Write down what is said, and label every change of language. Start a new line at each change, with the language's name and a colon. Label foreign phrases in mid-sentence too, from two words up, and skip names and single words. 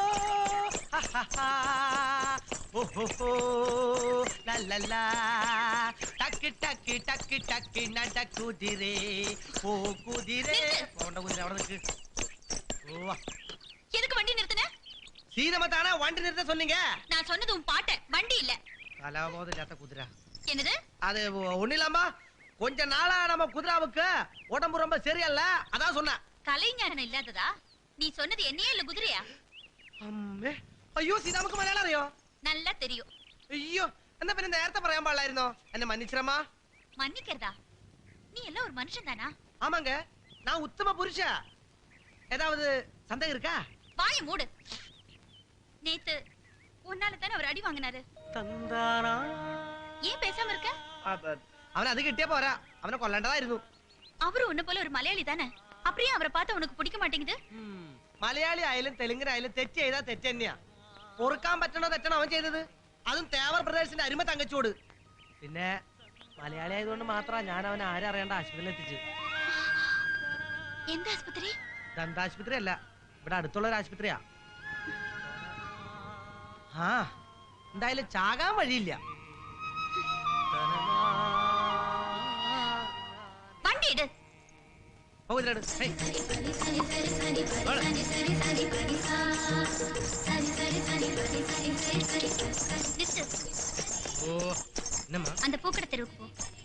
Malayalam: ഓ ഹോ ഹോ ലാ ലാ ലാ ടക്ക് ടക്ക് ടക്ക് ടക്ക് നട കുതിരേ ഓ കുതിരേ. പോണ്ട കുതിര അവിടെ നിൽക്ക്. ഓ
Tamil: எதுக்கு வண்டி நிறுத்துன? சீதமா தானே வண்டி நிறுத்த சொன்னீங்க. நான் சொன்னது உன் பாட்ட, வண்டி இல்ல. கலாபோது இல்லாத குதிரை. என்னது? அது ஒண்ணிலாமா, கொஞ்ச நாளா நம்ம குதிராவுக்கு உடம்பு ரொம்ப சரியில்ல, அதான் சொன்ன. கலைஞானம் இல்லாததா? நீ சொன்னது என்னையே இல்ல குதிரையா?
Malayalam: അമ്മേ, അയ്യോ സീതാമ്മക്ക് മലയാളം അറിയോ?
Tamil: நல்லா தெரியும்.
Malayalam: അയ്യോ, എന്നാ പിന്നെ നേരത്തെ പറയാൻ പാടില്ലായിരുന്നോ?
Tamil: എന്നെ മன்னிச்சிரமா. மன்னிக்கிறதா? நீ எல்லாம் ஒரு மனுஷன் தானா? ஆமாங்க, நான் உத்தம புருஷ. ஏதாவது சந்தேகம் இருக்கா? வாயை மூடு. நேத்து உன்னால தானே அவர் அடி வாங்கினாரு.
Malayalam: തന്താനാ.
Tamil: ஏன் பேசாம இருக்க?
Malayalam: അവൻ അത് കിട്ടിയ പോരാ, അവനെ കൊല്ലേണ്ടതായിരുന്നു.
Tamil: அவரு உன்ன போல ஒரு மலையாளி தானே, அப்படியே அவரை பார்த்தா உனக்கு பிடிக்க மாட்டேங்குது?
Malayalam: മലയാളി ആയാലും തെലുങ്കനായാലും തെറ്റ് ചെയ്താ തെറ്റ് തന്നെയാ. പൊറുക്കാൻ പറ്റണോ തെറ്റണോ അവൻ ചെയ്തത്? അതും തേവർ പ്രദേശത്തിന്റെ അരുമ തങ്കച്ചോട്. പിന്നെ മലയാളി ആയതുകൊണ്ട് മാത്രമാ ഞാൻ അവനെ ആരും അറിയേണ്ട ആശുപത്രിയിൽ എത്തിച്ചു. എന്ത് ആശുപത്രി? ദന്താശുപത്രി അല്ല, ഇവിടെ അടുത്തുള്ള ഒരു ആശുപത്രിയാ. ആ, എന്തായാലും ചാകാൻ വഴിയില്ല. വണ്ടി ഇട്.
Tamil: அந்த பூக்கடை தெருவுக்கு போ.